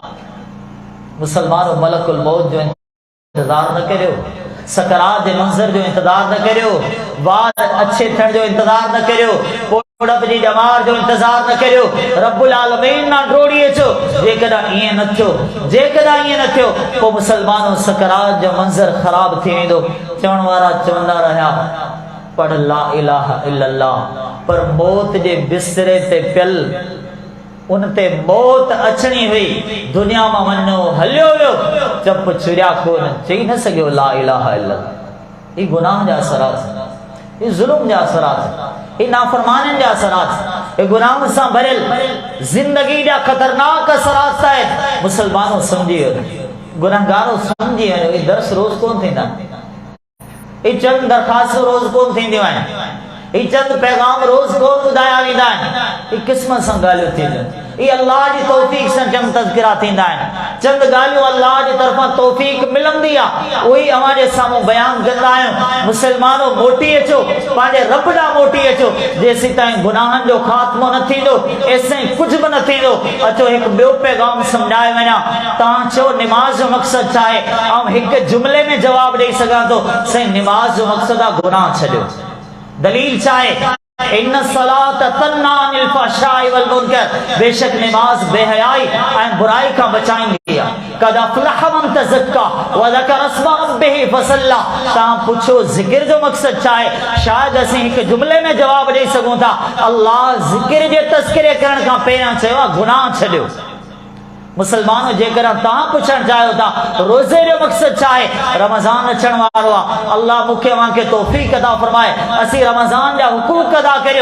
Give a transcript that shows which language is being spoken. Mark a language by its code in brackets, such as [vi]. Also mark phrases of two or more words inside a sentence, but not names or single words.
[sd] मुसलमानों मलकुल मौत जो इंतज़ार न करियो, सकरात जे मंज़र जो इंतज़ार न करियो, वार अच्छे थियण जो इंतज़ार न करियो, पोड़प जी ॼमार जो इंतज़ार न करियो, रब्बुल आलमीन ना डोड़ी अचो। जेकॾहिं ईअं न थियो, जेकॾहिं ईअं न थियो पोइ मुसलमानों सकरात जो मंज़र ख़राब थी वेंदो। चवण वारा चवंदा रहिया पढ़ [ar] لا إله إلا الله, [sd] पर मौत जे बिस्तरे ते पियल उन ते मौत अचणी हुई, दुनिया मां वञो हलियो वियो, चप छुरिया कोन, चई न सघियो [ar] لا إله إلا الله. [sd] ही गुनाह जा असरात, ये जुल्म जा असरात, ये नाफरमानन जा असरात, ये गुनाह सां भरियल जिंदगी जा खतरनाक असरात है। मुसलमानों समझी वञो, गुनाहगारों समझी वञो, ये दर्स रोज कोन थींदा, ये चंद दरखास्तूं रोज कोन थींदियूं आहिनि, ये चंद पैगाम रोज कोन ॿुधाया वेंदा आहिनि, ये क़िस्मत सां ॻाल्हियूं थींदियूं, ये अल्लाह जी तौफ़ीक़ सां चंद तज़किरा थींदा आहिनि। चंद ॻाल्हियूं अल्लाह जी तरफ़ां तौफ़ीक़ मिलंदी आहे, उही अवां जे साम्हूं बयान कंदा आहियूं। मुसलमानों मोटी अचो, पंहिंजे रब ॾांहुं मोटी अचो, जेसीं ताईं गुनाहनि जो ख़ात्मो न थींदो एसिताईं कुझु बि न थींदो। अचो हिकु ॿियो पैगाम सम्झाए वञा, तव्हां चओ निमाज़ जो मक़सदु छा आहे, ऐं हिकु जुमिले में जवाबु ॾेई सघां थो, साईं निमाज़ जो मक़सदु आहे गुनाह छॾियो। दलील छा आहे? [ar] إن الصلاة تنهى عن الفحشاء والمنكر, [sd] बेशक निमाज बेहयाई ऐं बुराई खां बचाईंदी आहे। [ar] قد أفلح من تزكى وذكر اسم ربه فصلى. [sd] तव्हां पुछो ज़िक्र जो मक़सदु छा आहे? शायदि असीं हिकु जुमिले में जवाबु ॾेई सघूं था, अल्लाह ज़िक्र जे तज़किरे करण खां पहिरियां चयो आहे गुनाह छॾियो। मुसलमानों जेकर तव्हां पुछण चाहियो था रोज़े जो मक़सदु छा आहे, रमज़ान अचण वारो आहे, अल्लाह मूंखे अव्हांखे तौफ़ीक़ अता फरमाए असीं रमज़ान जा हुकूक अदा करियूं।